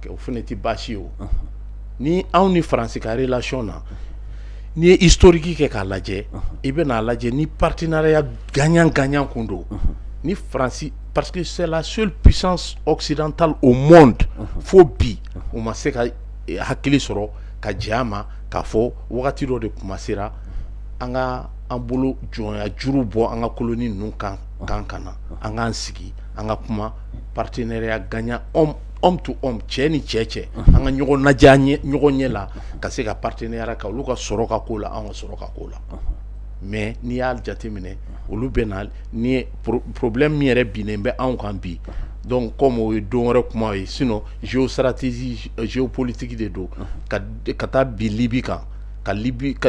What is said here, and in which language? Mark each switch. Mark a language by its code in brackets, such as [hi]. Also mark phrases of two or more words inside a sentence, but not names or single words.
[bm] kɛ o fɛnɛ tɛ baasi ye o ni anw ni Faransi ka relation na n'i ye historique kɛ k'a lajɛ i bɛ n'a lajɛ ni [fr] partenariat gagnant [bm] kun don ni Faransi [fr] parce que c'est la seule puissance occidentale au monde [bm] fo bi o ma se ka hakili sɔrɔ ka jɛ a ma k'a fɔ wagati dɔ de kumasera an ka an bolo jɔnya juru bɔ an ka colonie ninnu kan ka na an k'an sigi an ka kuma [fr] partenariat gagnant homme to homme [bm] cɛ ni cɛ an ka ɲɔgɔn lajɛ ɲɔgɔn ɲɛ la ka se ka partenariat ka olu ka sɔrɔ ka ko la an ka sɔrɔ ka ko la mais n'i y'a jateminɛ olu bɛ na ni problème min yɛrɛ binnen bɛ anw kan bi [fr] donc comme [bm] o ye don wɛrɛ kuma ye [fr] sinon géostratégie géopolitique [bm] de don ka taa bi Libi kan ka Libi ka